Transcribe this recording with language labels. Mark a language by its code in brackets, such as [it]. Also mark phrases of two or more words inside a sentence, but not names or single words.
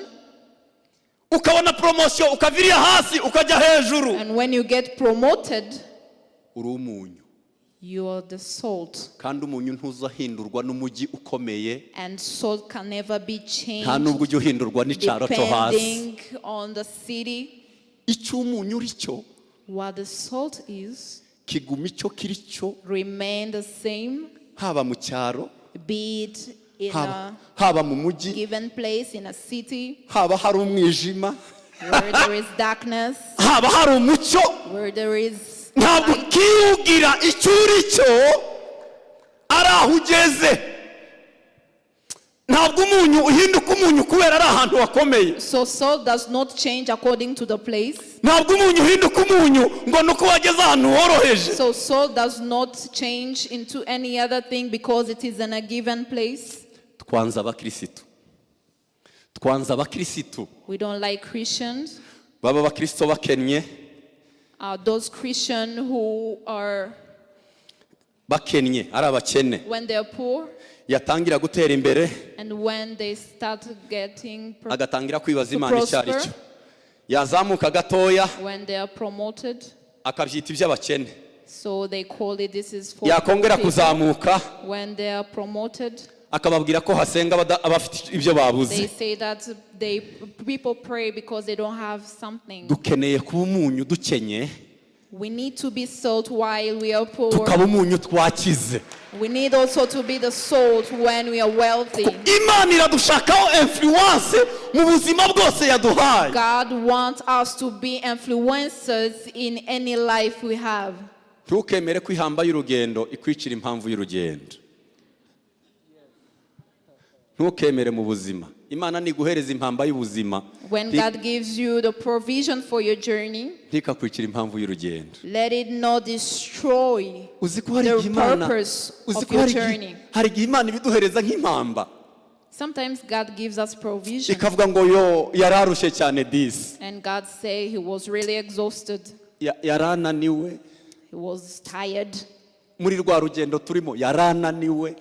[rw] Ukabona promotion ukaviriya hasi ukajya hejuru. [en] And when you get promoted, [rw] uri umunyu. [en] You are the salt. [rw] Kandi umunyu ntuzahindurwa n'umujyi ukomeye. [en] And salt can never be changed. [rw] Nta nubwo ujya uhindurwa n'icyaro cyo hasi. [en] Depending on the city. [rw] Icyo umunyu uri cyo [en] What the salt is [rw] kiguma icyo kiri cyo, [en] remain the same, [rw] haba mu cyaro, [en] be it in a [rw] haba mu mujyi, [en] given place, in a city, [rw] haba hari umwijima, [en] where there is darkness, [rw] haba hari umucyo. [en] where there is [rw] Ntabwo [en] light. [rw] kiyugira icyo uri cyo ari aho ugeze. Ntabwo umunyu uhinduka umunyu kubera ari ahantu hakomeye. [en] So salt does not change according to the place. [rw] Ntabwo umunyu uhinduka umunyu ngo nuko wageze ahantu horoheje. [en] So salt does not change into any other thing because it is in a given place. [rw] Twanza abakirisitu. Twanza abakirisitu. [en] We don't like Christians. [rw] Baba abakristo bakennye. [en] Those Christians who are, [rw] Bakennye ari abakene. [en] when they are poor [rw] Yatangira gutera imbere, [en] and when they start getting [rw] agatangira kwibaza [en] to [rw] Imana icyo ari [en] prosper, [rw] cyo. Yazamuka gatoya [en] when they are promoted, [rw] akabyita iby'abakene. [en] so they call it this is for [rw] Yakongera [en] people. [rw] kuzamuka [en] When they are promoted, [rw] akababwira ko hasenga abafite ibyo [en] they [rw] babuze. [en] say that people pray because they don't have something. [rw] Dukeneye kuba umunyu dukenye, [en] We need to be salt while we are poor. [rw] tukaba umunyu twakize. [en] We need also to be the salt when we are wealthy. [rw] Imana iradushakaho influence mu buzima bwose yaduhaye. [en] God wants us to be influencers in any life we have. [rw] Ntukemere ko ihamba y'urugendo ikwicira impamvu y'urugendo. Ntukemere mu buzima. Imana niguhereza impamba y'ubuzima. [en] When God gives you the provision for your journey, [rw] Ntikakwicira impamvu y'urugendo. [en] let it not destroy [rw] Uzi ko hari [en] the [rw] igihe Imana, [en] purpose [rw] uzi [en] of [rw] ko [en] your [rw] hari [en] journey. [rw] igihe Imana ibiduhereza nk'impamba. [en] Sometimes God gives us provision, [rw] Ikavuga ngo yo yararushye cyane disi. [en] and God say he was really exhausted. [rw] Yarananiwe. [en] He was tired. [rw] Muri rwa rugendo turimo yarananiwe.